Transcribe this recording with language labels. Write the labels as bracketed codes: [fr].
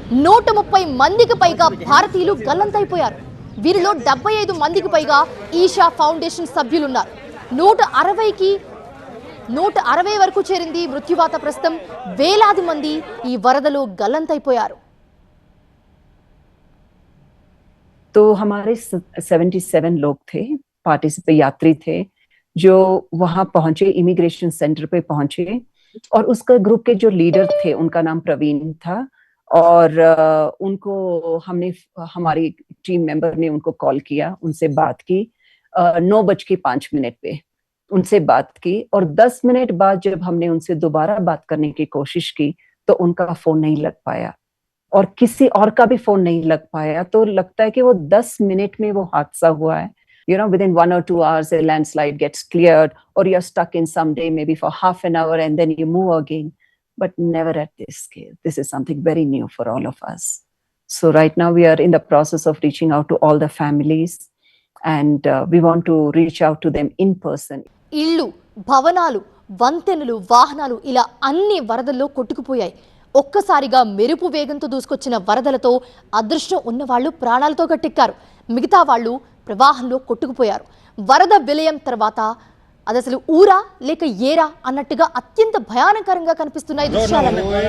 [te] 130 మందికి పైగా భారతీయులు గల్లంతైపోయారు. వీరిలో 75 మందికి పైగా ఈషా ఫౌండేషన్ సభ్యులున్నారు. 160 వరకు చేరింది మృత్యువాత. ప్రస్తుతం వేలాది మంది ఈ వరదలో గల్లంతైపోయారు. [hi] तो हमारे 77 लोग थे, पार्टिसिपेंट यात्री थे जो वहां पहुंचे, इमिग्रेशन सेंटर पे पहुंचे, और उसका ग्रुप के जो लीडर थे उनका नाम प्रवीण था, और उनको हमारी टीम मेंबर ने उनको कॉल किया, उनसे बात की 9:05 पे उनसे बात की, और 10 मिनट बाद जब हमने उनसे दोबारा बात करने की कोशिश की तो उनका फोन नहीं लग पाया और किसी और का भी फोन नहीं लग पाया. तो लगता है कि वो 10 मिनट में वो हादसा हुआ है. [en] Within 1 or 2 hours a landslide gets cleared, or you're stuck in some day maybe for half an hour and then you move again, but never at this scale. This is something very new for all of us. So right now we are in the process of reaching out to all the families, and we want to reach out to them in person. [te] ఇళ్ళు, భవనాలు, వంతెనలు, వాహనాలు ఇలా అన్ని వరదల్లో కొట్టుకుపోయాయి. ఒక్కసారిగా మెరుపు వేగంతో దూసుకొచ్చిన వరదలతో అదృష్టం ఉన్నవాళ్లు ప్రాణాలతో గట్టెక్కారు. మిగతా వాళ్ళు ప్రవాహంలో కొట్టుకుపోయారు. వరద విలయం తర్వాత అది అసలు ఊరా లేక ఏరా అన్నట్టుగా అత్యంత భయానకరంగా కనిపిస్తున్నాయి దృశ్యాలను.